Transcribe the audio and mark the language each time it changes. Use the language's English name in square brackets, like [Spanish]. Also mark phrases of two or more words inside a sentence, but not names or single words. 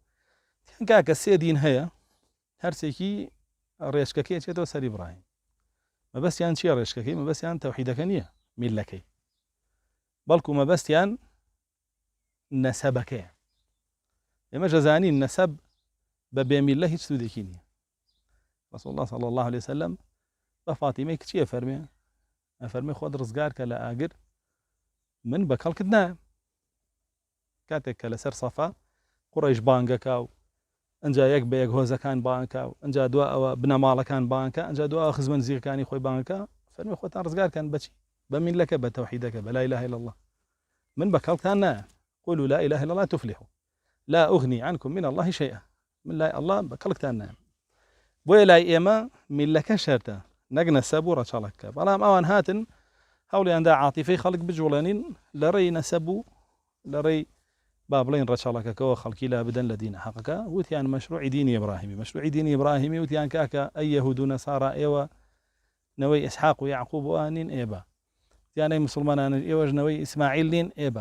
[Central Kurdish] کاکە سێ دین هەیە، هەرسێکی ڕێچکەکەی چێتەوە سەر ئیبراهیم. مەبەستیان چییە ڕێچکەکەی؟ مەبەستیان تەوحیدەکە نییە، میلەکەی، بەڵکو مەبەستیان نەسەبەکەیە. ئێمە جەزانین نەسەب بە بێمیلە هیچ سوودێکی نییە. [Arabic] رسول الله صلى الله عليه وسلم [Central Kurdish] بە فاتیمەی کچیە فەرمێ، ئەفەرمێ خۆت ڕزگار کە لە ئاگر من بە کەڵکت نایە. کاتێک کە لەسەر سەفا قوڕەیش بانگەکا و ئەنجا یەک بە یەک هۆزەکان بانکە و ئەنجا دوا ئەوە بنەماڵەکان بانکە، ئەنجا دوا خزمەن زیرەکانی خۆی بانکە، فەرمێ خۆتان ڕزگارکەن بەچی؟ بە میلەکە، بە تەوحیدەکە، بە [Arabic] لا إله إلا الله. [Central Kurdish] من بە کەڵکتان نایە. [Arabic] قولوا لا إله إلا الله تفلحوا لا أغني عنكم من الله شيئا. [Central Kurdish] من لای الله بە کەڵکتان نایە. بۆیە لای ئێمە میلەکە شەرتە، نەک نەسەب و ڕەچەڵەکە. بەڵام ئەوان هاتن هەوڵیاندا عاتیفەی خەڵک بجوڵێنین لە ڕێی نەسەب و لە ڕێی با بڵێن ڕەچەڵەکەکەەوە خەڵکی لا بدەن لە دینە حەقەکە. وتیان مەشروعی دینی ئیبراهیمی. مەشروعی دینی ئیبراهیمی وتیان کاکە ئەی یەهود و نەسارا ئێوە نەوەی ئیسحاق و یعقوب وان نین ئێبە، وتیان ئەی موسڵمانان ئێوەش نەوەی ئیسماعیل نین ئێبە.